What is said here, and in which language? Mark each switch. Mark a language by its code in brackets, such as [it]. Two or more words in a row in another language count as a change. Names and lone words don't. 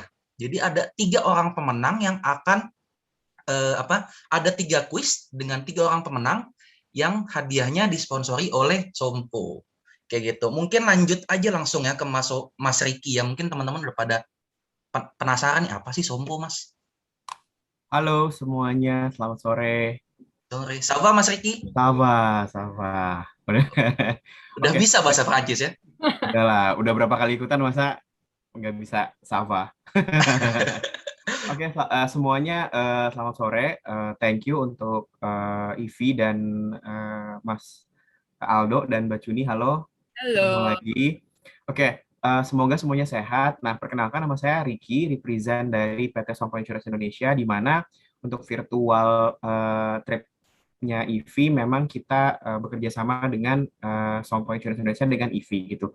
[id] Jadi ada 3 orang pemenang yang akan ada 3 kuis dengan 3 orang pemenang yang hadiahnya disponsori oleh Sompo. Kayak gitu. Mungkin lanjut aja langsung ya ke Mas Riki ya. Mungkin teman-teman udah pada penasaran nih apa sih Sompo, Mas? Halo semuanya, selamat sore. Sore. [fr] Ça va, Mas Riki? Ça va, ça va. [id] Udah Oke. bisa bahasa Prancis ya? Udah lah, udah berapa kali ikutan masa nggak bisa [fr] ça va. [id] Oke, semuanya selamat sore. [en] Thank you [id] untuk Ivi dan Mas Aldo dan Mbak Cuni. Halo. Ketemu lagi. Oke, semoga semuanya sehat. Nah, perkenalkan nama saya Riki, represent dari PT Sompo Insurance Indonesia, di mana untuk [en] virtual tripnya [id] IVI memang kita bekerja sama dengan Sompo Insurance Indonesia dengan IVI gitu.